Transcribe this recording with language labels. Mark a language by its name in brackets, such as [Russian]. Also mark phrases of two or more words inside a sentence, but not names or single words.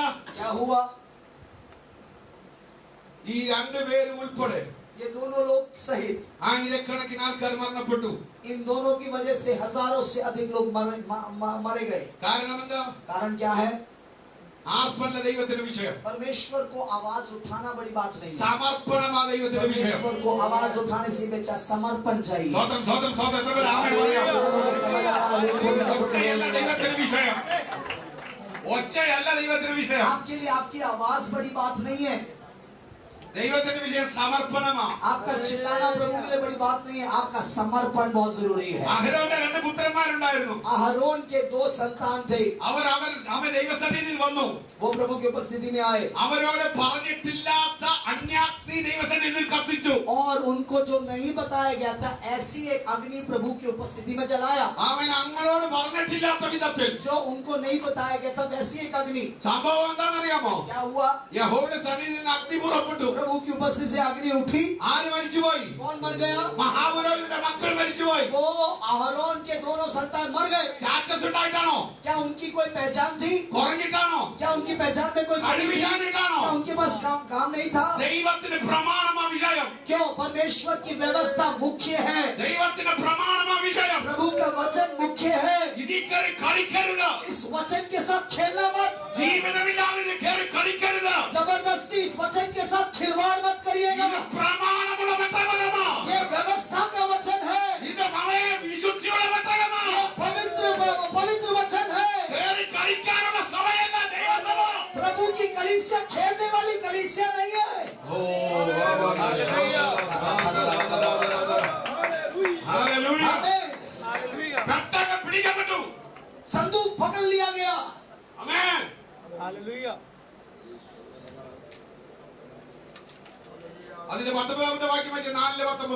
[Hindi] क्या हुआ? [Malayalam] ഈ രണ്ടുപേരും ഉൾപ്പെടെ [Hindi] ये दोनों लोग सहित [Malayalam] ആയിരക്കണക്കിന് ആൾക്കാർ മരണപ്പെട്ടു [Hindi] इन दोनों की वजह से हजारों से अधिक लोग मारे गए। [Malayalam] കാരണം എന്താ [Hindi] कारण क्या है? [Malayalam] ആർപ്പല്ല ദൈവത്തിന്റെ വിഷയം [Hindi] परमेश्वर को आवाज उठाना बड़ी बात नहीं है। [Malayalam] സമർപ്പണമാ ദൈവത്തിന്റെ വിഷയം [Hindi] परमेश्वर को आवाज उठाने से बेचा समर्पण चाहिए। [Malayalam] സ്തോത്രം സ്തോത്രം സ്തോത്രം എത്രപേർ ആമേൻ പറയാമോ ഒച്ചയല്ല ദൈവത്തിന്റെ വിഷയം ഒച്ചയല്ല ദൈവത്തിന്റെ വിഷയം [Hindi] आपके लिए आपकी आवाज बड़ी बात नहीं है। [Malayalam] ദൈവത്തിന്റെ വിഷയം സമർപ്പണമാ [Hindi] आपका चिल्लाना प्रभु के लिए बड़ी बात नहीं है। आपका समर्पण बहुत जरूरी है। [Malayalam] അഹരോന്റെ രണ്ട് പുത്രന്മാരുണ്ടായിരുന്നു [Hindi] अहरोन के 2 संतान थे। [Malayalam] അവർ ദൈവസന്നിധിയിൽ വന്നു [Hindi] वो प्रभु की उपस्थिति में आए [Malayalam] അവരോട് പറഞ്ഞിട്ടില്ലാത്ത അന്യാഗ്നി ദൈവസന്നിധിയിൽ കത്തിച്ചു [Hindi] और उनको जो नहीं बताया गया था ऐसी एक अग्नि प्रभु की उपस्थिति में जलाया। [Malayalam] അവൻ അങ്ങളോട് പറഞ്ഞിട്ടില്ലാത്ത വിധത്തിൽ [Hindi] जो उनको नहीं बताया गया था वैसी एक अग्नि। [Malayalam] സംഭവം എന്താണെന്നറിയാമോ [Hindi] क्या हुआ? [Malayalam] യഹോവയുടെ സന്നിധിയിൽ നിന്ന് അഗ്നി പുറപ്പെട്ടു [Hindi] प्रभु की उपस्थिति से अग्नि उठी। [Malayalam] ആര് മരിച്ചുപോയി [Hindi] कौन मर गया? [Malayalam] മഹാപുരോഹിതന്റെ മക്കൾ മരിച്ചുപോയി [Hindi] वो अहरोन के दोनों संतान मर गए। [Malayalam] സ്റ്റാറ്റസ് ഉണ്ടായിട്ടാണോ [Hindi] क्या उनकी कोई पहचान थी? [Malayalam] കുറഞ്ഞിട്ടാണോ [Hindi] क्या उनकी पहचान में कोई कमी थी? [Malayalam] കഴിവില്ലാഞ്ഞിട്ടാണോ [Hindi] क्या उनके पास काम नहीं था? [Malayalam] ദൈവത്തിന്റെ പ്രമാണമാ വിഷയം [Hindi] क्यों? परमेश्वर की व्यवस्था मुख्य है। [Malayalam] ദൈവത്തിന്റെ പ്രമാണമാ വിഷയം [Hindi] प्रभु का वचन मुख्य है। [Malayalam] ഇതിൽ കയറി കളിക്കരുത് [Hindi] इस वचन के साथ खेलना मत। [Malayalam] ജീവിതമില്ലാതെ കയറി കളിക്കരുത് [Hindi] जबरदस्ती इस वचन के साथ खिलवाड़ मत करिएगा। [Malayalam] ഇത് പ്രമാണമുള്ള വെട്ടകമാ [Hindi] ये व्यवस्था का वचन है। [Malayalam] ഇത് അവയെ വിശുദ്ധിയുള്ള വെട്ടകമാ [Hindi] ये पवित्र वचन है। [Malayalam] കയറി കളിക്കാനുള്ള സമയമല്ല ദൈവസഭ [Hindi] प्रभु की कलीसिया खेलने वाली कलीसिया नहीं है। हालेलुया आमीन। [Malayalam] വെട്ടകം പിടിക്കപ്പെട്ടു [Hindi] संदूक पकड़ लिया गया। [Malayalam] ആമേൻ അതിന്റെ 19ാമത്തെ വാക്യം വായിച്ച് 4:19